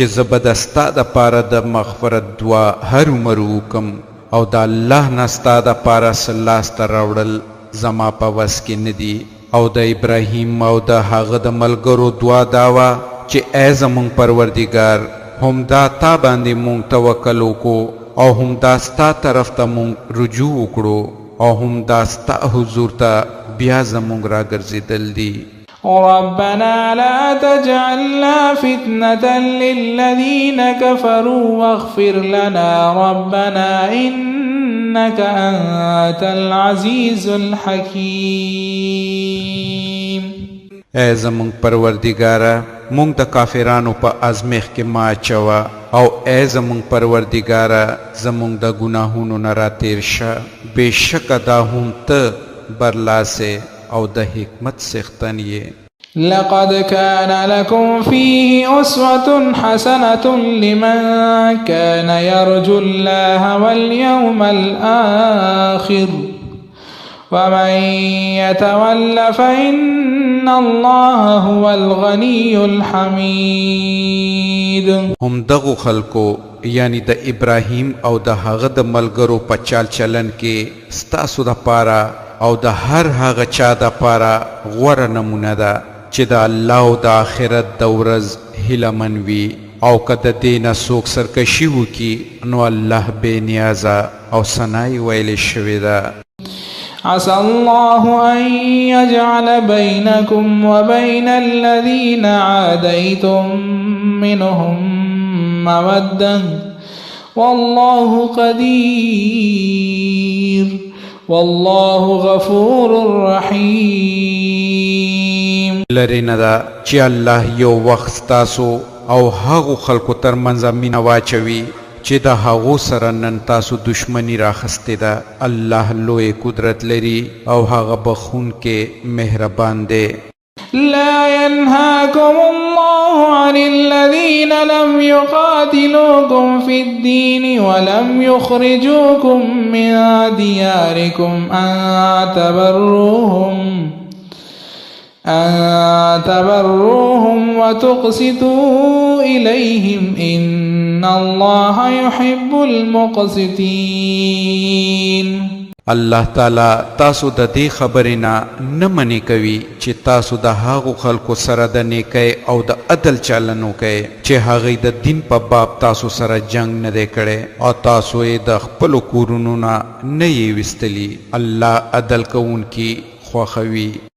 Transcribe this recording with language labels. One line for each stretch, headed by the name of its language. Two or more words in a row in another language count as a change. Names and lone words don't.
Pashto: زه به د ستا دپاره د مغفرت دعا هرومرو وکم او د الله نه ستا دپاره څه لاسته راوړل زما په وس کې نه دي او د ابراهیم او د هغه د ملګرو دعا دا وه چې ای زمونږ پروردګار هم دا تا باندې مونږ توکل وکړو او هم دا ستا طرف ته مونږ رجوع وکړو او هم دا ستا حضور ته بیا زمونږ راګرځېدل دي
Arabic: ربنا لا تجعلنا فتنة للذين كفروا واغفر لنا ربنا إنك أنت العزيز الحكيم
Pashto: اے زمونږ پروردګاره مونږ د کافرانو په ازمیخ کې ما اچوه او اے زمونږ پروردګاره زمونږ د ګناهونو نه راتېر شه بېشکه دا هم ته برلاسې او د حکمت څښتن یې
Arabic: لقد كان لكم فيه أسوة حسنة لمن كان يرجو الله واليوم الآخر ومن يتول فإن الله هو الغني الحميد
Pashto: هم دغو خلکو یعنی د ابراهیم او د هغه د ملګرو په چال چلن کې ستاسو دپاره او د هر هغه چا دپاره غوره نمونه ده چې د الله او د آخرت د ورځ هیله من وي او که د دې نه څوک سرکشي وکړي نو الله بې نیازه او ثنای ویلې شوې ده
Arabic: عسى الله أن يجعل بينكم وبين الذين عاديتم منهم مودة والله قدير والله غفور رحيم
Pashto: لري نه ده چې الله یو وخت ستاسو او هغو خلکو ترمنځ مینه واچوي چې د هغو سره نن تاسو دشمنی راخستې ده الله لوی قدرت لري او هغه بخونکې مهربان دی
Arabic: لا ينهاكم الله عن الذين لم يقاتلوكم في الدين ولم يخرجوكم من دياركم أن تبروهم وتقسطوا إليهم إن الله يحب المقسطين
Pashto: الله تعالی تاسو د دې خبرې نه منې کوي چې تاسو د هغو خلکو سره د نیکۍ او د عدل چلن وکئ چې هغوی د دین په باب تاسو سره جنگ نه دی کړی او تاسو یې د خپلو کورونو نه یې ویستلي الله عدل کوونکي خوښوي